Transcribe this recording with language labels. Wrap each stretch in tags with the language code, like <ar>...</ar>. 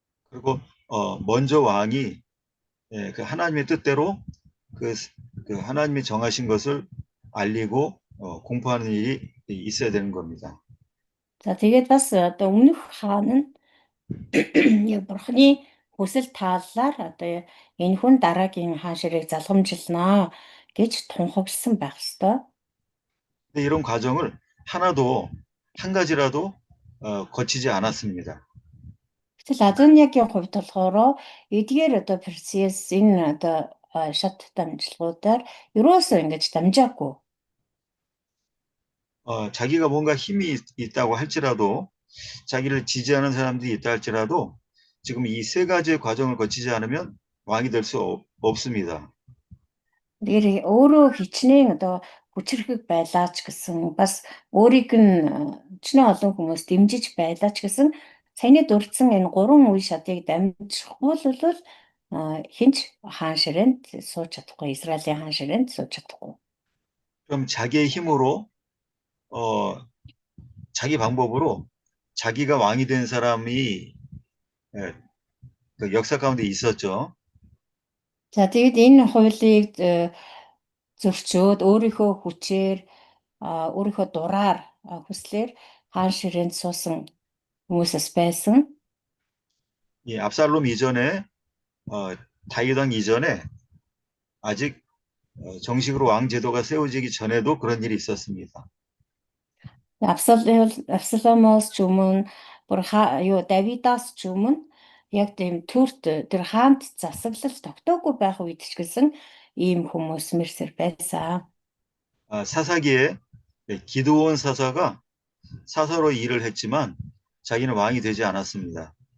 <ko>그리고 먼저 왕이 그 하나님의 뜻대로 그 하나님이 정하신 것을 알리고 공포하는 일이 있어야 되는 겁니다.</ko> <mn>За тэгээд бас одоо өмнөх хаан нь яг бурхны хүсэл тааллаар одоо энэ хүн дараагийн хаан ширээг залгамжилнаа гэж тунхагласан байх ёстой.</mn> <ko>이런 과정을 하나도 한 가지라도 거치지 않았습니다.</ko> <mn>Гэтэл Адониагийн хувьд болохоор эдгээр одоо процесс энэ одоо шат дамжлагуудаар ерөөсөө ингэж дамжаагүй.</mn> <ko>자기가 뭔가 힘이 있다고 할지라도 자기를 지지하는 사람들이 있다 할지라도 지금 이 세 가지의 과정을 거치지 않으면 왕이 될 수 없습니다.</ko> <mn>Тэгэхээр өөрөө хичнээн одоо хүчрхэг байлаач гэсэн бас өөрийг нь өчнөө олон хүмүүс дэмжиж байлаач гэсэн саяны дурдсан энэ гурван үе шатыг дамжихгүй бол хинч хаан ширээнд сууж чадахгүй, Израилийн хаан ширээнд сууж чадахгүй.</mn> <ko>그럼 자기의 힘으로 자기 방법으로 자기가 왕이 된 사람이 그 역사 가운데 있었죠.</ko> <mn>За тэгээд энэ хуулийг зөрчөөд өөрийнхөө хүчээр өөрийнхөө дураар хүслээр хаан ширээнд суусан хүмүүсээс байсан.</mn> <ko>이 압살롬 이전에 다윗 왕 이전에 아직 정식으로 왕 제도가 세워지기 전에도 그런 일이 있었습니다.</ko> <mn>Абсаломоос ч өмнө Давидаас ч өмнө яг тийм төрт тэр хаант засаглал тогтоогүй байх үед ч гэсэн ийм хүмүүс мэрсэр байсан.</mn> <ko>사사기에 기드온 사사가 사사로 일을 했지만 자기는 왕이 되지 않았습니다.</ko>